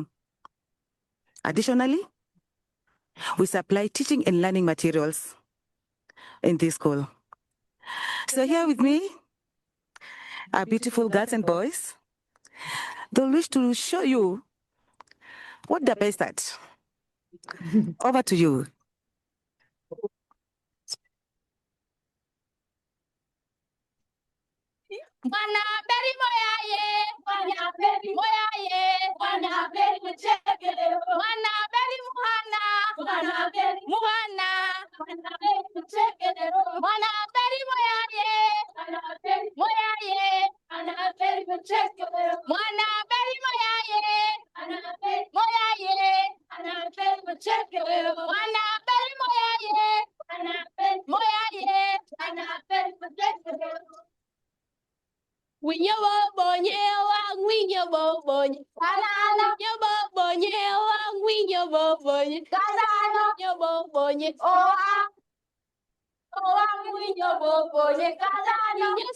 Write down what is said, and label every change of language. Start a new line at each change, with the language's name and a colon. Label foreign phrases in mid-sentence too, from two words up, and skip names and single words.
English: Additionally, we supply teaching and learning materials in this school. So here with me are beautiful girls and boys. They'll wish to show you what they're best at. Over to you. Wana beri moya ye, Beri moyaye, wana beri muchekelero, wana beri muhana, wana beri muhana, wana beri muchekelero, wana beri moyaye, wana beri moyaye, wana beri muchekelero, wana beri moyaye, wana beri moyaye, wana beri muchekelero, wana beri moyaye, wana beri moyaye, wana beri muchekelero.
Acoli: Winyo bonye wang winyo bonye kanana winyo bonye wang winyo bonye kanana winyo bonye wang winyo bonye kanana winyo